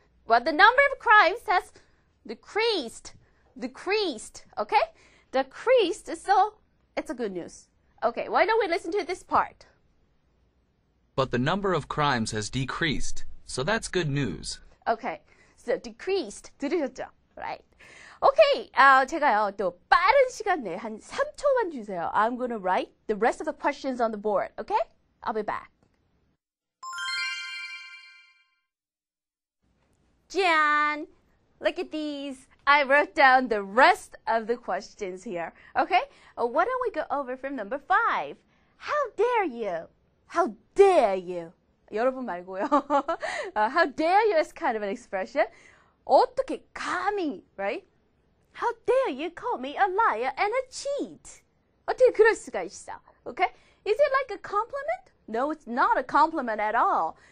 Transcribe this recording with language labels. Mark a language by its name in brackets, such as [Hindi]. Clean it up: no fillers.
[English] Well, the number of crimes has decreased. Okay? Decreased, so it's a good news. Okay, why don't we listen to this part? But the number of crimes has decreased, so that's good news. Okay, so decreased. [Korean] 들으셨죠? [English] Right. [Korean] Okay, 제가요, 또 빠른 시간 내에 한 3초만 주세요. [English] I'm gonna write the rest of the questions on the board, okay? I'll be back. Jan, look at these. I wrote down the rest of the questions here, okay? Why don't we go over from number 5? How dare you? How dare you? [Korean] 여러분 말고요. [English] How dare you is kind of an expression. [Korean] 어떻게 감히, right? [English] How dare you call me a liar and a cheat? [Korean] 어떻게 그럴 수가 있어? [English] Okay? Is it like a compliment? No, it's not a compliment at all.